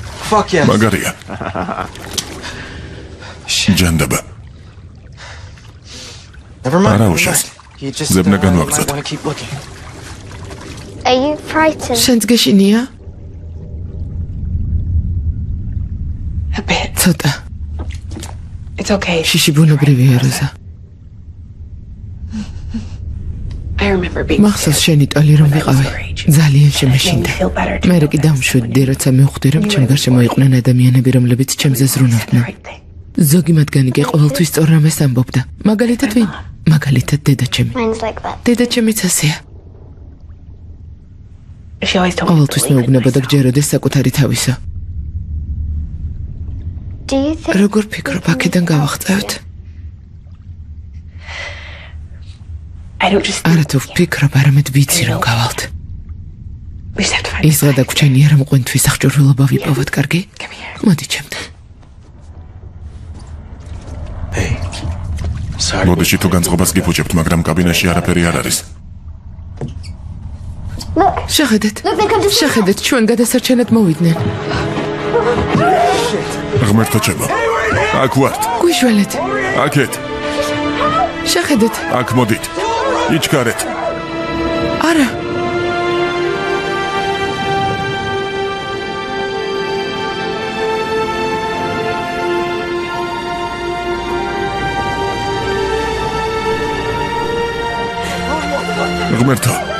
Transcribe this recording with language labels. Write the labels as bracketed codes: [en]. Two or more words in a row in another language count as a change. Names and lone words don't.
[en] fuck yes. [ka] მაგარია. ჯანდაბა. [en] Never mind. [ka] არა უშავს. [en] You just [ka] ზებნა [en] might [ka] განვაგრძოთ. [en] want to keep looking. Are you frightened? [ka] შენც გეშინია? [en] A bit. [ka] ცოტა. [en] It's okay. [ka] შიში ბუნებრივია როზა. [en] I remember being [ka] მახსოვს შენი ტოლი რომ ვიყავი. ძალიან შემეშინდა. მე კი დამშვიდდი, როცა მივხვდი რომ ჩემ გარშემო იყვნენ ადამიანები, რომლებიც ჩემზე ზრუნავდნენ. ზოგი მათგანი კი ყოველთვის სწორ რამეს ამბობდა. მაგალითად ვინ? მაგალითად დედაჩემი. [en] Mine's like that. [ka] დედაჩემიც ასეა. [en] She always told me. [ka] ყოველთვის მეუბნებოდა გჯეროდეს საკუთარი თავისა. [en] Do you think [ka] როგორ ფიქრობ, აქედან გავახტევთ? [en] I don't just. [ka] არა თუ ვფიქრობ, არამედ ვიცი რომ გავალთ. [en] We just have to find. [ka] ის გადაგვრჩენია რომ ყვინთვის აღჭურვილობა ვიპოვოთ, კარგი? [en] Come here. [ka] მოდი ჩემთან. [en] Hey. Sorry. [ka] მოდიში თუ განწყობას გიფუჭებთ, მაგრამ კაბინაში არაფერი არ არის. [en] Look, [ka] შეხედეთ. [en] they come to [ka] შეხედეთ, ჩვენ გადასარჩენად მოვიდნენ. ღმერთო ჩემო. აქ ვართ. გვიშველეთ. აქეთ. შეხედეთ. აქ მოდით. იჩქარეთ. არა. ღმერთო.